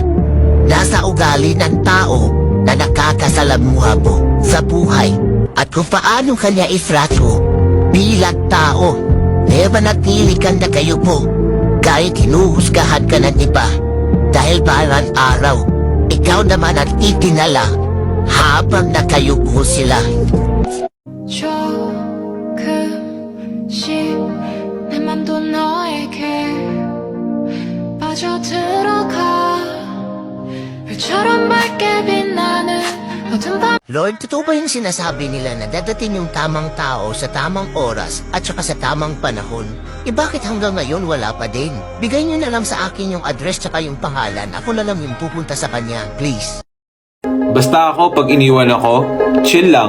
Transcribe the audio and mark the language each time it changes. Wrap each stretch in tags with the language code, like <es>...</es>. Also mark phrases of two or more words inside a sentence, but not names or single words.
<tl>Nasa ugali ng tao na nakakasalamuha mo sa buhay at kung paano kanya itrato bilang tao. Kaya manatili kang nakayupo kahit hinuhusgahan ka ng iba dahil parang araw ikaw naman ang itinala habang nakayupo sila.</tl> <ko>조금씩 내 맘도 너에게 빠져들어가 별처럼 밝게 빛나는 어둠 밤</ko> <tl>Lord, totoo ba yung sinasabi nila na dadating yung tamang tao sa tamang oras at saka sa tamang panahon? E bakit hanggang ngayon wala pa din? Bigay niyo na lang sa akin yung address tsaka yung pangalan. Ako na lang yung pupunta sa kanya, please. Basta ako, pag iniwan ako, chill lang.</tl>